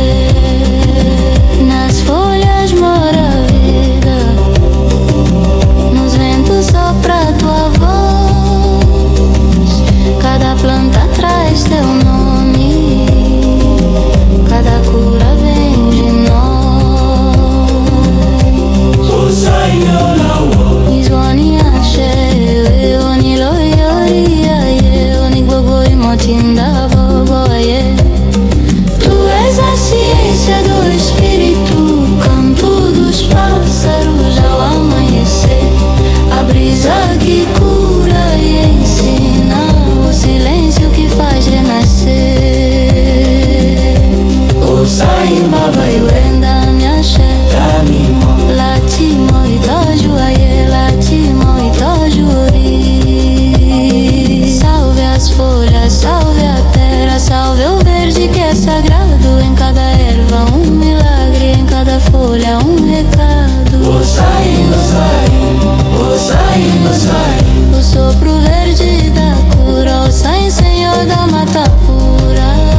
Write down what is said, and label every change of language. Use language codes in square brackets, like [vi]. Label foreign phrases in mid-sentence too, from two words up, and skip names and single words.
[pt] Nas folhas mora a vida, nos ventos sopra tua voz, cada planta traz teu nome, cada cura vem de nós. o Senhor lawo [yo] Izwani ashe, weoni loyori, yeoni gogo imotinda bobo aye. [pt] Tu és a ciência do espírito, o canto dos pássaros ao amanhecer, a brisa que cura e ensina, o silêncio que faz renascer. [yo] O Sai Babawe Wenda me axé, Namimo lati moi tojo aie, lati moi tojuri. [pt] Salve as folhas, salve a terra, salve o verde que é sagrado. Em cada erva um milagre, em cada folha um recado. O Sai, o Sai, o Sai, o Sai. O sopro verde da cura, o Sai, Senhor da mata pura.